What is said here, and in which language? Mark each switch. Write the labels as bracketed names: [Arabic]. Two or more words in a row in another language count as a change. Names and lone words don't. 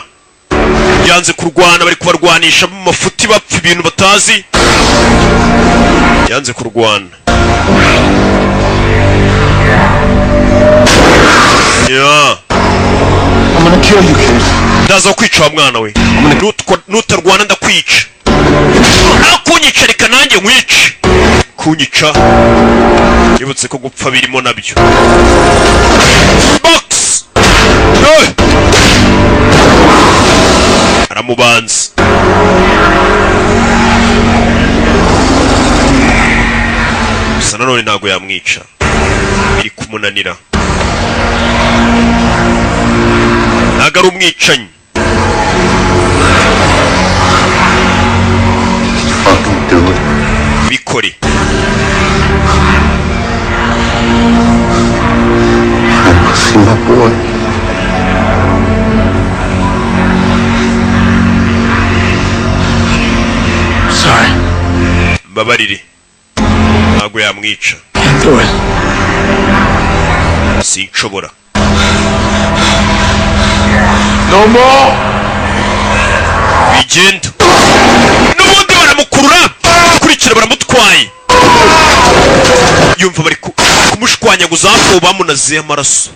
[Kinyarwanda] Yanze kurwana, bari kubarwanisha mu mafuti bapfa ibintu batazi. Yanze kurwana. Yeah. [English] I'm gonna kill you, kid. [Kinyarwanda] Ndaza kwica wa mwana we. Nutarwana ndakwica. Kunyica reka nanjye nkwice. Kunyica. Yibutse ko gupfa birimo nabyo. Box. Aramubanza. Gusa nanone ntabwo yamwica. Biri kumunanira. Ntabwo ari umwicanyi. [English] Fucking do it. [Kinyarwanda] Bikore. [English] I must see my boy. Sorry. [Kinyarwanda] Mbabarire. Ntabwo yamwica. [English] Can't do it. [Kinyarwanda] Sinshobora. [English] No more. [Kinyarwanda] Bigenda. N'ubundi baramukurura. Kurikira baramutwaye. Yumva bari kumushwanyaguza hafi bamunaziye amaraso.